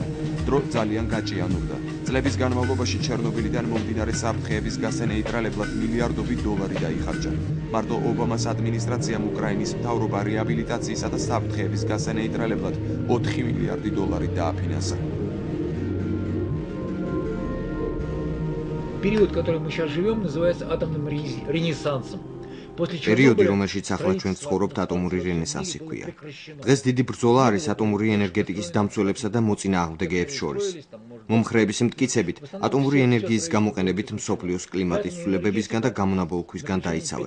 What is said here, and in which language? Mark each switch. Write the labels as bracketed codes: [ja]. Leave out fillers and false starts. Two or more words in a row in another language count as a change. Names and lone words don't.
[ka] დრო ძალიან გაჭიანურდა. წლების განმავლობაში ჩერნობილიდან მომდინარე საფრთხეების გასცენ ნეიტრალებლად მილიარდობით დოლარი დაიხარჯა. მარტო ობამას ადმინისტრაციამ უკრაინის მთავრობა რეაბილიტაციისა და საფრთხეების გასცენ ნეიტრალებლად 4 მილიარდი დოლარი დააფინანსა. [ru] Период, который мы сейчас живем, называется атомным ренессансом. [ka] პერიოდი, რომელშიც ახლა ჩვენ ცხოვრობთ, ატომური რენესანსი ჰქვია. დღეს დიდი ბრძოლა არის ატომური ენერგეტიკის დამცველებსა და მოწინააღმდეგეებს შორის. მომხრეების მტკიცებით, ატომური ენერგიის გამოყენებით მსოფლიოს კლიმატის ცვლილებებისგან და გამონაბოლქვისგან დაიცავენ.